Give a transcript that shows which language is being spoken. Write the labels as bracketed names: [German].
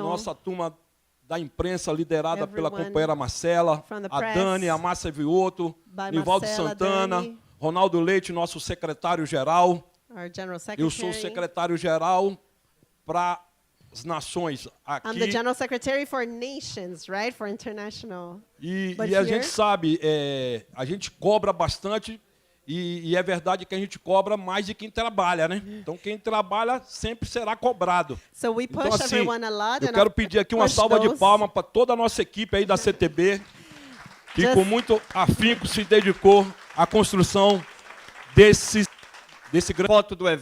[Portuguese] a nossa turma da imprensa liderada pela companheira Marcela, a Dani, a Márcia Vioto, Nivaldo Santana, Dani, Ronaldo Leite, nosso secretário-geral. Eu sou secretário-geral para as nações aqui. [English] I'm the General Secretary for Nations, right? For international. [Portuguese] E a gente sabe, a gente cobra bastante e é verdade que a gente cobra mais de quem trabalha, né? Então quem trabalha sempre será cobrado. [English] So we push [Portuguese] então, assim, [English] everyone a lot, [Portuguese] eu quero pedir aqui uma salva de palmas para toda a nossa equipe aí da CTB, que com muito afinco se dedicou à construção desse grande foto do evento.